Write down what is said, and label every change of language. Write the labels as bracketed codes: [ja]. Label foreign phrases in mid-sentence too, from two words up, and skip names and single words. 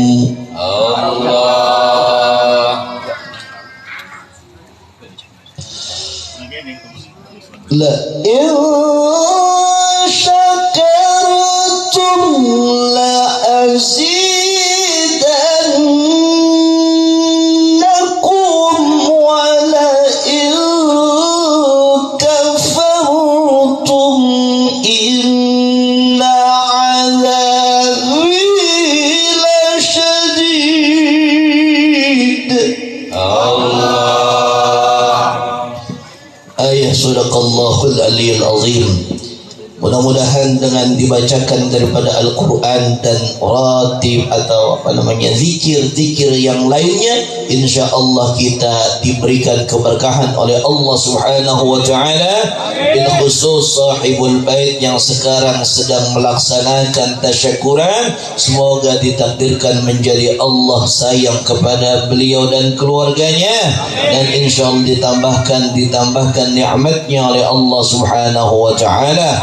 [ar] لئن شكرتم لأزيدنكم ولئن كفرتم إن عذابي لشديد. Ayah صدق الله العلي العظيم. [id] Mudah-mudahan dengan dibacakan daripada Al-Quran dan ratib atau zikir-zikir yang lainnya, [ar] إن شاء الله [id] kita diberikan keberkahan oleh Allah [ar] سبحانه وتعالى. بالخصوص صاحب البيت [id] yang sekarang sedang melaksanakan tasyakuran, semoga ditakdirkan menjadi Allah sayang kepada beliau dan keluarganya, dan [ar] إن شاء الله [id] ditambahkan nikmatnya oleh Allah [ar] سبحانه وتعالى.